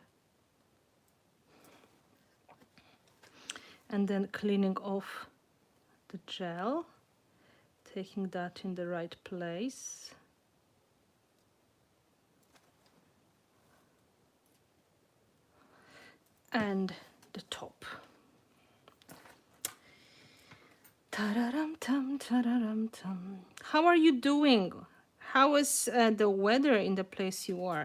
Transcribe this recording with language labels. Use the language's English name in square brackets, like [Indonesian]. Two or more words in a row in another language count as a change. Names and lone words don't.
[English] And then cleaning off the gel, taking that in the right place. And the top. Ta-da-ram-tum, ta-da-ram-tum. How are you doing? How is the weather in the place you are?